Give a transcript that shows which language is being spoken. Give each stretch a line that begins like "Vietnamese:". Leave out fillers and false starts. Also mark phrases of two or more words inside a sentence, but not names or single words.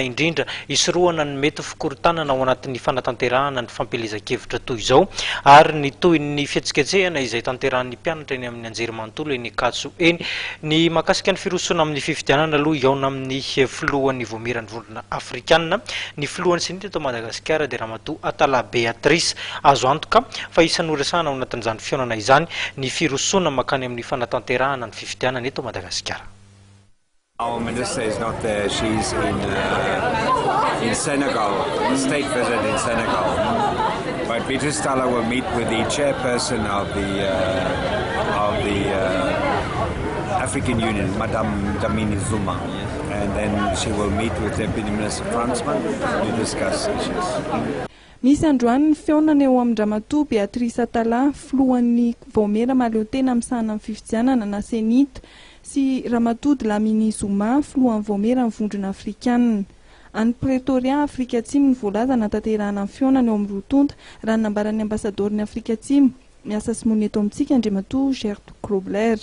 Malagasy: indrindra isorohana ny mety fikorontanana ao anatin'ny fanatanterahana ny fampelezan-kevitra toy izao ary ny toy ny fihetsiketsehana izay tanterahan'ny mpianatra eny amin'ny anjerimanontolo eny Katso eny ny makasika ny firosona amin'ny fifidianana aloha iaona amin'ny filohan'ny voameran'ny vondrona afrikanina ny filohan'ny senita eto Madagasikara dia Ramatoa Atala Beatrice azo antoka fa isan'ny resahana ao anatin'izany fiaonana izany ny firosona makany amin'ny fanatanterahana ny fifidianana eto Madagasikara.
English: Our minister is not there. She's in Senegal, a state visit in Senegal. But Beatrice Tala will meet with the chairperson of the African Union, Madame Dlamini Zuma, and then she will meet with Deputy Minister Fransman to discuss issues.
Malagasy: Misy androany ny fiaonana eo amin'ny Ramatoa Beatrice Atala filohan'ny Vaomera Maleotena amin'ny sahana amin'ny fifidianana na senita sy Ramatoa Dlamini Zuma filohan'ny Vaomera amin'ny vondrona afrikanina. Any Pretoria Afrika Atsimo ny voalaza natanterahana amin'ny fiaonana eo amin'ny rotonta raha nambaran'ny ambasadoriny Afrika Atsimo miasa simony eto amintsika Andriamatoa Gert Grobler.